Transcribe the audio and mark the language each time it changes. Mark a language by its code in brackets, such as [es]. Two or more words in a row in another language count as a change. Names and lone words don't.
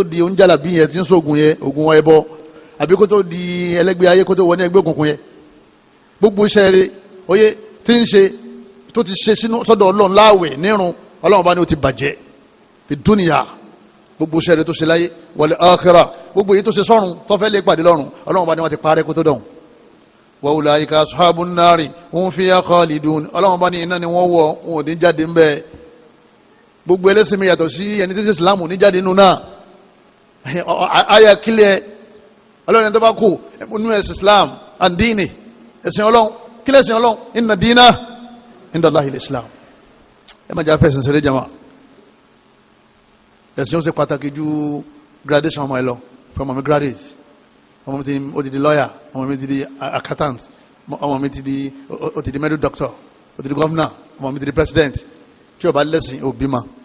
[yo] di oúnjàlábí yẹn tí ń sógun yẹn ogun wọn ẹbọ àbí kó tó di ẹlẹ́gbẹ́ ayé kó tó wọ ní ẹgbẹ́ òkùnkùn yẹn gbogbo iṣẹ́ rẹ̀ oyé tí ń ṣe tó ti ṣe sọ́dọ̀ ọlọ́run láàwẹ̀ nírun ọlọ́run bá ní ó ti bàjẹ́ [ar] في الدنيا [yo] gbogbo iṣẹ́ rẹ̀ tó ṣe láyé [ar] والآخرة [yo] gbogbo èyí tó ṣe sọ́run tó fẹ́ lè pàdé lọ́run ọlọ́run bá ní wọ́n ti parẹ́ kó tó dọ̀hún [ar] وأولئك أصحاب النار هم فيها خالدون [yo] ọlọ́run bá ní iná ni wọ́n wọ̀ wọn ò ní jáde ń bẹ́ gbogbo ẹlẹ́sìn mi yàtọ̀ sí ẹni tí Islam ní jáde nínú náà ayà kílẹ̀ ọlọ́run ẹni tó bá kú nínú ẹ̀sìn Islam andini ẹ̀sìn ọlọ́run kílẹ̀ ẹ̀sìn ọlọ́run [ar] إن الدين عند الله الإسلام [yo] ẹ má jà fẹ́sìn sẹ́rẹ́ jama ẹ̀sìn ó ṣe pàtàkì ju graduation ọmọ ẹ lọ fún ọmọ mi graduate ọmọ mi ti di lawyer ọmọ mi ti di accountant ọmọ mi ti di [en] medical doctor [yo] ó ti di governor ọmọ mi ti di president tí ó bá lẹ́sìn òbí ma